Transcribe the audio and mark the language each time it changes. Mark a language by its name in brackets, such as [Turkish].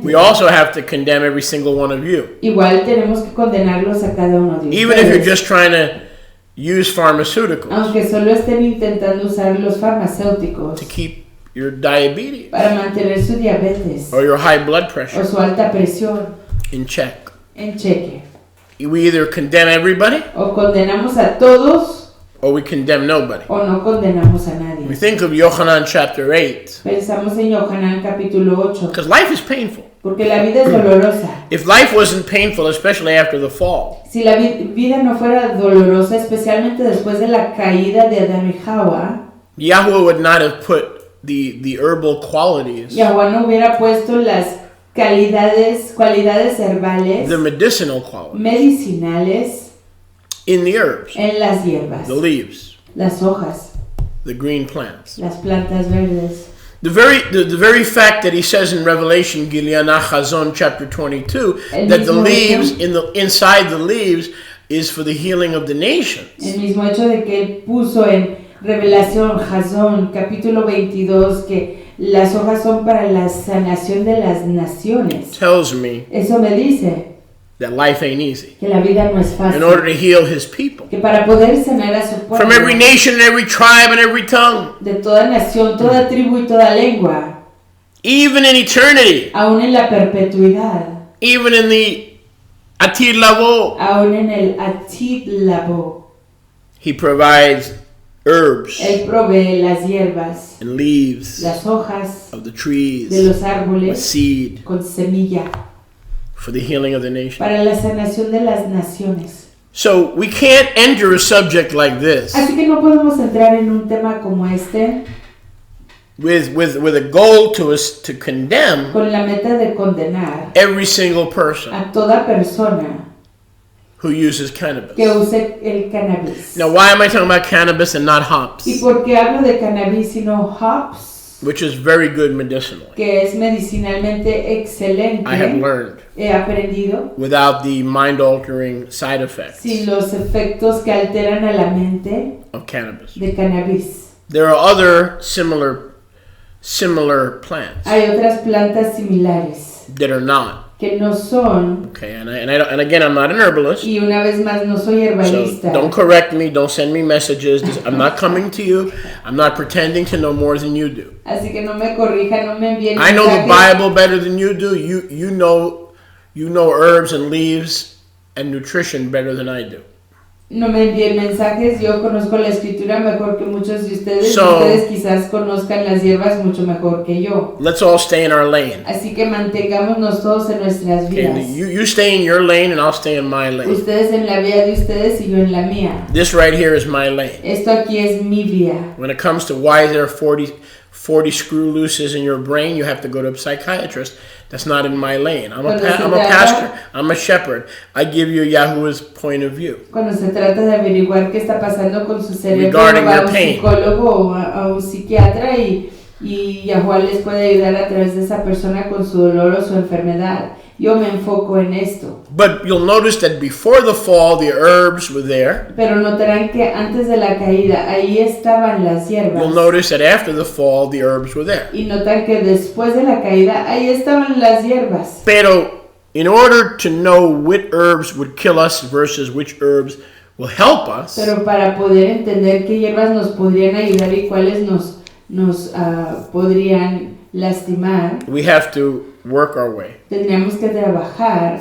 [English] we also have to condemn every single one of you. [Spanish] igual tenemos que condenarlos a cada uno de [English] Even if you're [Spanish] ustedes. [English] just trying to use pharmaceuticals [Spanish] Aunque solo estén intentando usar los farmacéuticos [English] to keep your diabetes [Spanish] para mantener su diabetes [English] or your high blood [Spanish] o [English] pressure [Spanish] su alta presión [English] in check. [Spanish] en cheque. [English] We either condemn everybody [Spanish] O condenamos a todos [English] or we condemn nobody. [Spanish] o no condenamos a [English] We [Spanish] nadie. [English] think of Yohanan chapter 8 [Spanish] Pensamos en Yohanan capítulo 8, [English] because life is painful. [Spanish] porque la vida es dolorosa. [English] If life wasn't painful, especially after the fall, [Spanish] Si la vida no fuera dolorosa, especialmente después de la caída de Adán y Java, [English] Yahweh would not have put the herbal qualities, [Spanish] Yahweh no hubiera puesto las cualidades herbales, [English] the medicinal qualities, [Spanish] medicinales [English] in the herbs, [Spanish] en las hierbas, [English] the leaves, [Spanish] las hojas, [English] the green plants. [Spanish] las plantas verdes. [English] The very fact that he says in Revelation, Gileanah Chazon, chapter 22, that the leaves inside the leaves is for the healing of the nations, [Spanish] El mismo hecho de que él puso en Revelación, Jazón, capítulo 22, que las hojas son para la sanación de las naciones. [English] tells me [Spanish] Eso me dice [English] that life ain't easy. [Spanish] que la vida no es [English] In order [Spanish] fácil. [English] to heal his people [Spanish] Que para poder sanar a su [English] from [Spanish] pueblo, [English] every nation and every tribe and every tongue, [Spanish] de toda nación, toda tribu y toda lengua, [English] even in eternity, [Spanish] aún en la perpetuidad, [English] even in the Atir Lavo, [Spanish] aún en el Atid-Labo, [English] he provides herbs [Spanish] él provee las hierbas, [English] and leaves [Spanish] las hojas [English] of the [Spanish] de [English] trees [Spanish] los [English] with [Spanish] árboles [English] seed [Spanish] con semilla [English] for the healing of the nation. [Spanish] para la sanación de las naciones. [English] So we can't enter a subject like this [Spanish] Así que no podemos entrar en un tema como este [English] with a goal to condemn [Spanish] con la meta de condenar [English] every single person [Spanish] a toda persona [English] who uses cannabis. [Spanish] que use el cannabis. [English] Now, why am I talking about cannabis and not hops, [Spanish] ¿Y por qué hablo de cannabis y no hops? [English] which is very good medicinally? [Spanish] Que es medicinalmente excelente. [English] I have learned [Spanish] He aprendido [English] without the mind-altering side effects [Spanish] sin los efectos que alteran a la mente [English] of cannabis. [Spanish] de cannabis. [English] There are other similar plants [Spanish] Hay otras plantas similares [English] that are not. [Spanish] que no son, [English] Okay, and again, I'm not an herbalist, [Spanish] y una vez más no soy [English] so [Spanish] herbalista. [English] don't correct me, don't send me messages. I'm not coming to you. I'm not pretending to know more than you do. [Spanish] Así que no me corrija, no me envíen [English] I know the [Spanish] mensajes. [English] Bible better than you do. You know herbs and leaves and nutrition better than I do. [Spanish] No me envíen mensajes, yo conozco la escritura mejor que muchos de ustedes. [English] So- [Spanish] Ustedes quizás conozcan las hierbas mucho mejor que yo. [English] Let's all stay in our lane. [Spanish] Así que mantengámonos todos en nuestras [English] Okay, [Spanish] vidas. [English] you stay in your lane and I'll stay in my lane. [Spanish] Ustedes en la vía de ustedes y yo en la mía. [English] This right here is my lane. [Spanish] Esto aquí es mi vía. [English] When it comes to why there are 40 screw looses in your brain, you have to go to a psychiatrist. That's not in my lane. I'm a pastor. I'm a shepherd. I give you Yahuwah's point of view. [Spanish] Cuando se trata de averiguar qué está pasando con su cerebro, [English] Regarding [Spanish] va a [English] your [Spanish] un [English] pain. [Spanish] psicólogo o a un psiquiatra y Yahuwah les puede ayudar a través de esa persona con su dolor o su enfermedad. Yo me enfoco en esto. [English] But you'll notice that before the fall, the herbs were there. [Spanish] Pero notarán que antes de la caída, ahí estaban las hierbas. [English] You'll notice that after the fall, the herbs were there. [Spanish] Y notan que después de la caída, ahí estaban las hierbas. Pero [English] in order to know which herbs would kill us versus which herbs will help us, [Spanish] Pero para poder entender qué hierbas nos podrían ayudar y cuáles nos podrían lastimar, [English] we have to work our way [Spanish] tendríamos que trabajar